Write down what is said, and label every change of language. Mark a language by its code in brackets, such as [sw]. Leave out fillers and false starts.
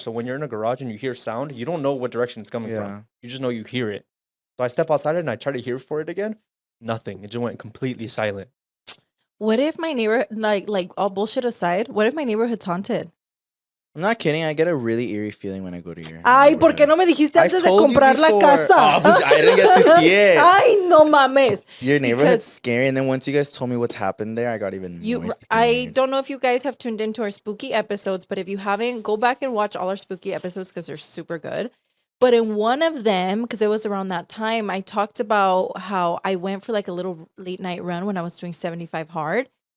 [en] So when you're in a garage and you hear sound, you don't know what direction it's coming from. You just know you hear it. So I step outside and I try to hear for it again. Nothing. It just went completely silent. What if my neighbor, like all bullshit aside, what if my neighborhood's haunted? I'm not kidding. I get a really eerie feeling when I go to your [es] Ay, ¿por qué no me dijiste antes de comprar la casa? [en] Oh, I didn't get to see it. [es] Ay, no mames. [en] Your neighborhood's scary. And then once you guys told me what's happened there, I got even more I don't know if you guys have tuned into our spooky episodes, but if you haven't, go back and watch all our spooky episodes because they're super good. But in one of them, because it was around that time, I talked about how I went for like a little late night run when I was doing 75 hard.